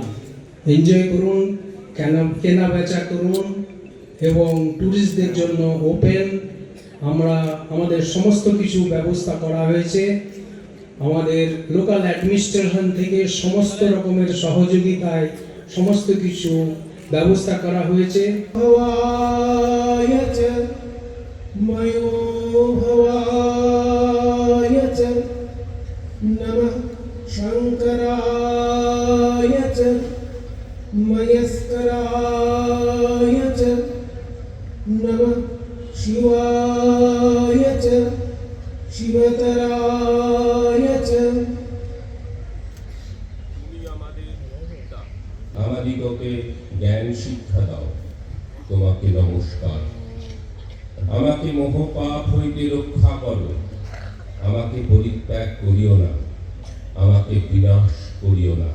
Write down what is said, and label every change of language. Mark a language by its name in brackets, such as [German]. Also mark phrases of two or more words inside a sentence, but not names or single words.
[Bangla] এনজয় করুন, কেনা বেচা করুন এবং ট্যুরিস্টদের জন্য ওপেন। আমাদের সমস্ত কিছু ব্যবস্থা করা হয়েছে। আমাদের লোকাল অ্যাডমিনিস্ট্রেশন থেকে সমস্ত রকমের সহযোগিতায় সমস্ত কিছু ব্যবস্থা করা হয়েছে। [Sanskrit] नमः शंकराय च मयस्कराय च नमः शिवाय च शिवतराय च। [Bangla] আমাদিগকে জ্ঞান শিক্ষা দাও, তোমাকে নমস্কার। আমাকে মোহপাপ হইতে রক্ষা করো, আমাকে পরিত্যাগ করিও না, আমাকে বিনাশ করিও না।